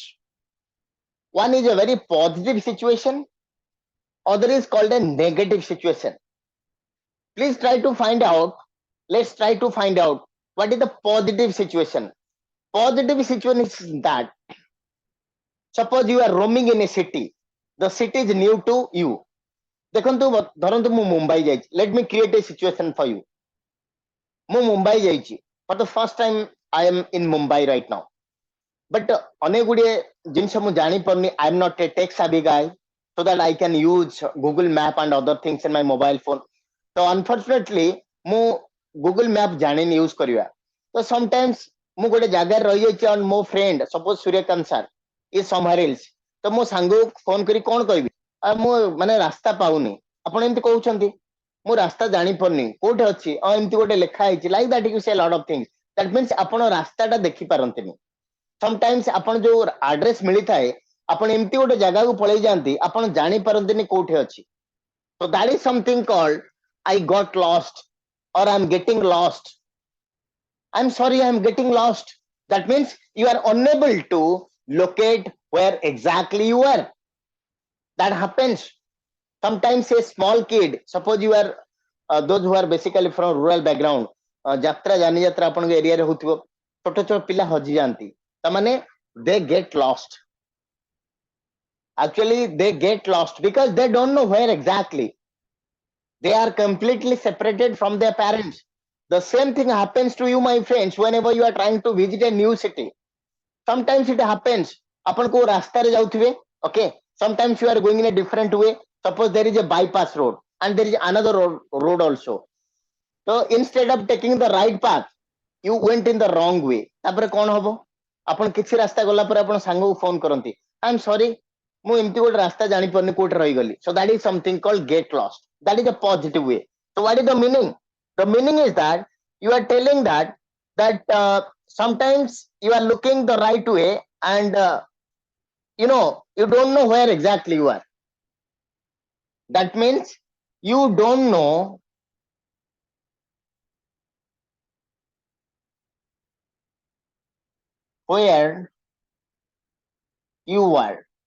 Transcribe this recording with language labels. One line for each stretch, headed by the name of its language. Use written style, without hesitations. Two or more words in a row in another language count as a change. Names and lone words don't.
English: One is a very positive situation, other is called a negative situation. Please try to find out, let's try to find out what is the positive situation. Positive situation is that suppose you are roaming in a city, the city is new to you.
Odia: ଦେଖନ୍ତୁ ଧରନ୍ତୁ ମୁଁ ମୁମ୍ବାଇ ଯାଇଛି,
English: let me create a situation for you.
Odia: ମୁଁ ମୁମ୍ବାଇ ଯାଇଛି,
English: for the first time I am in Mumbai right now.
Odia: But ଅନେକ ଗୁଡ଼ିଏ ଜିନିଷ ମୁଁ ଜାଣିପାରୁନି,
English: I am not a tech savvy guy so that I can use Google Map and other things in my mobile phone. So unfortunately
Odia: ମୁଁ Google Map ଜାଣିନି use କରିବା.
English: So sometimes
Odia: ମୁଁ ଗୋଟେ ଜାଗାରେ ରହିଯାଇଛି
English: and ମୋ friend suppose ସୂର୍ଯ୍ୟକାନ୍ତ sir is somewhere else.
Odia: ତ ମୋ ସାଙ୍ଗକୁ ଫୋନ କରି କ'ଣ କହିବି? ମୁଁ ମାନେ ରାସ୍ତା ପାଉନି. ଆପଣ ଏମିତି କହୁଛନ୍ତି ମୁଁ ରାସ୍ତା ଜାଣିପାରୁନି କୋଉଠି ଅଛି, ଏମିତି ଗୋଟେ ଲେଖା ହେଇଛି,
English: like that you say a lot of things. That means
Odia: ଆପଣ ରାସ୍ତାଟା ଦେଖିପାରନ୍ତିନି. Sometimes ଆପଣ ଯୋଉ ଆଡ୍ରେସ ମିଳିଥାଏ ଆପଣ ଏମିତି ଗୋଟେ ଜାଗାକୁ ପଳେଇ ଯାଆନ୍ତି ଆପଣ ଜାଣିପାରନ୍ତିନି କୋଉଠି ଅଛି.
English: So that is something called I got lost or I'm getting lost. I'm sorry, I'm getting lost. That means you are unable to locate where exactly you are. That happens. Sometimes a small kid, suppose you are those who are basically from rural background,
Odia: ଯାତ୍ରା ଯାନି ଯାତ୍ରା ଆପଣଙ୍କ ଏରିଆରେ ହଉଥିବ, ଛୋଟ ଛୋଟ ପିଲା ହଜି ଯାଆନ୍ତି, ତାମାନେ
English: they get lost. Actually they get lost because they don't know where exactly. They are completely separated from their parents. The same thing happens to you, my friends, whenever you are trying to visit a new city. Sometimes it happens
Odia: ଆପଣ କୋଉ ରାସ୍ତାରେ ଯାଉଥିବେ,
English: okay, sometimes you are going in a different way. Suppose there is a bypass road and there is another road also. So instead of taking the right path you went in the wrong way.
Odia: ତାପରେ କ'ଣ ହବ? ଆପଣ କିଛି ରାସ୍ତା ଗଲା ପରେ ଆପଣ ସାଙ୍ଗକୁ ଫୋନ କରନ୍ତି,
English: I'm sorry
Odia: ମୁଁ ଏମିତି ଗୋଟେ ରାସ୍ତା ଜାଣିପାରୁନି କୋଉଠି ରହିଗଲି.
English: So that is something called get lost. That is a positive way. So what is the meaning? The meaning is that you are telling that sometimes you are looking the right way and you don't know where exactly you are. That means you don't know where you are.